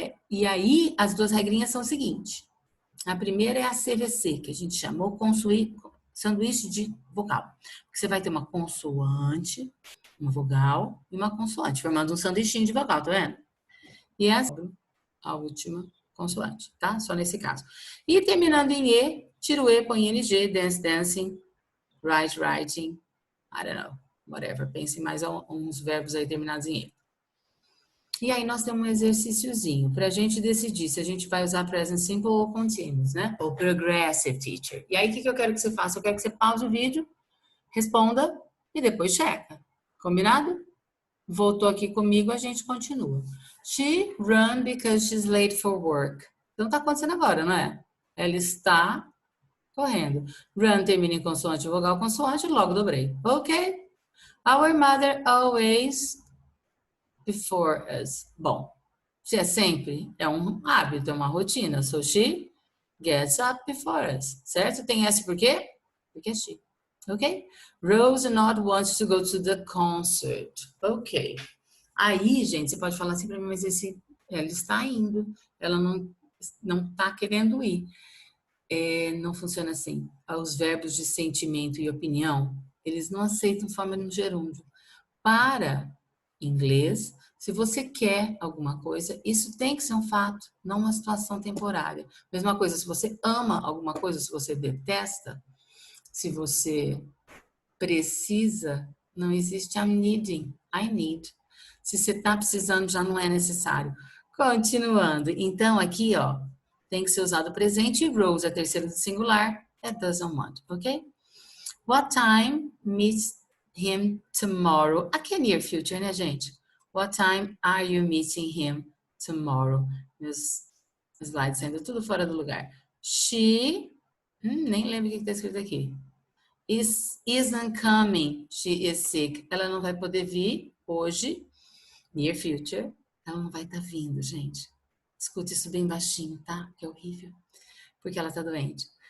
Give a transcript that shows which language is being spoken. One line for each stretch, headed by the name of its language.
Portuguese: E aí, as duas regrinhas são o seguinte. A primeira é a CVC, que a gente chamou sanduíche de vogal. Você vai ter uma consoante, uma vogal e uma consoante, formando um sanduichinho de vogal, tá vendo? E essa a última consoante, tá? Só nesse caso. E terminando em E, tira o E, põe ING, dance, dancing, write, writing,
English: I don't know, whatever.
Portuguese: Pense em mais uns verbos aí terminados em E. E aí nós temos um exercíciozinho para a gente decidir se a gente vai usar present simple ou continuous, né?
English: Ou progressive teacher.
Portuguese: E aí o que eu quero que você faça? Eu quero que você pause o vídeo, responda e depois checa. Combinado? Voltou aqui comigo, a gente continua.
English: She ran because she's late for work.
Portuguese: Então tá acontecendo agora, não é? Ela está correndo. Run termina em consoante, vogal, consoante, logo dobrei. Ok?
English: Our mother always before us.
Portuguese: Bom, se é sempre, é um hábito, é uma rotina.
English: So she gets up before us.
Portuguese: Certo? Tem S por quê? Porque é she. Ok?
English: Rose not wants to go to the concert. Ok.
Portuguese: Aí, gente, você pode falar assim para mim, mas ela está indo, ela não está querendo ir. Não funciona assim. Os verbos de sentimento e opinião, eles não aceitam forma no gerúndio. Para inglês, se você quer alguma coisa, isso tem que ser um fato, não uma situação temporária. Mesma coisa, se você ama alguma coisa, se você detesta, se você precisa, não existe
English: I'm needing, I need.
Portuguese: Se você está precisando, já não é necessário. Continuando. Então, aqui, ó, tem que ser usado o presente. Rose, a terceira do singular, é doesn't want, ok?
English: What time meets him tomorrow?
Portuguese: Aqui é near future, né, gente?
English: What time are you meeting him tomorrow?
Portuguese: Meus slides ainda tudo fora do lugar. She, nem lembro o que está escrito aqui.
English: Isn't coming, she is sick.
Portuguese: Ela não vai poder vir hoje, near future, ela não vai estar vindo, gente. Escute isso bem baixinho, tá? Que é horrível. Porque ela tá doente.